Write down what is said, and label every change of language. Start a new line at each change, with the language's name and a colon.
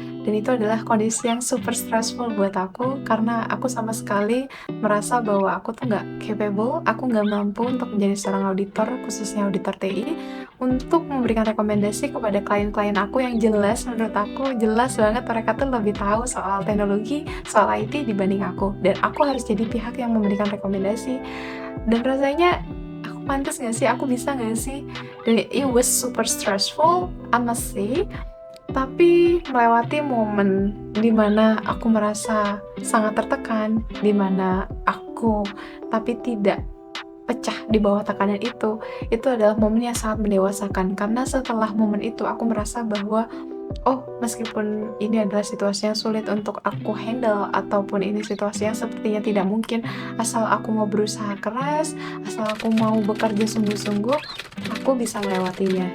Indonesian: Dan itu adalah kondisi yang super stressful buat aku karena aku sama sekali merasa bahwa aku tuh nggak capable, aku nggak mampu untuk menjadi seorang auditor, khususnya auditor TI, untuk memberikan rekomendasi kepada klien-klien aku yang jelas, menurut aku jelas banget mereka tuh lebih tahu soal teknologi, soal IT dibanding aku. Dan aku harus jadi pihak yang memberikan rekomendasi. Dan rasanya aku pantas nggak sih, aku bisa nggak sih?
English: Dan it was super stressful, I must say.
Indonesian: Tapi melewati momen dimana aku merasa sangat tertekan, dimana aku tapi tidak pecah di bawah tekanan itu adalah momen yang sangat mendewasakan. Karena setelah momen itu aku merasa bahwa meskipun ini adalah situasi yang sulit untuk aku handle, ataupun ini situasi yang sepertinya tidak mungkin, asal aku mau berusaha keras, asal aku mau bekerja sungguh-sungguh, aku bisa melewatinya.